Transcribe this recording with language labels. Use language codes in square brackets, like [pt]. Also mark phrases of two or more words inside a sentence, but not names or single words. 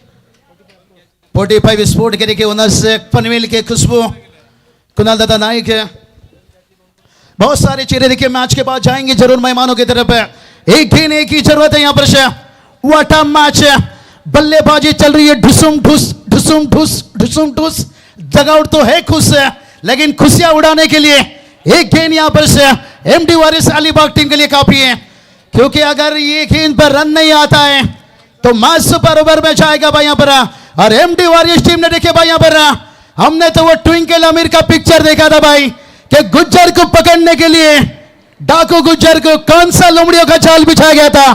[hi] 45 स्पोर्ट के देखिए ओनर्स पनवेल के खुशबू कुणाल दादा नाइक है, बहुत सारे चेहरे देखिए मैच के बाद जाएंगे जरूर मेहमानों की तरफ। 1 गेंद 1 की जरूरत है यहां पर से। [en] What a match [hi] है, बल्लेबाजी चल रही है, ढुसुम ढुस ढुसुम ढुस ढुसुम ढुस। जगआउट तो है खुश है, लेकिन खुशियां उड़ाने के लिए 1 गेंद यहां पर से एमडी वारिस अलीबाग टीम के लिए काफी है, क्योंकि अगर ये गेंद पर रन नहीं आता है तो मैच [en] super over [hi] में जाएगा भाई यहां पर। और एमडी वॉरियर्स टीम ने देखे भाई यहाँ पर हमने तो वो ट्विंकल अमीर का पिक्चर देखा था भाई कि गुज्जर को पकड़ने के लिए डाकू गुज्जर को कौन सा लोमड़ियों का जाल बिछाया गया था।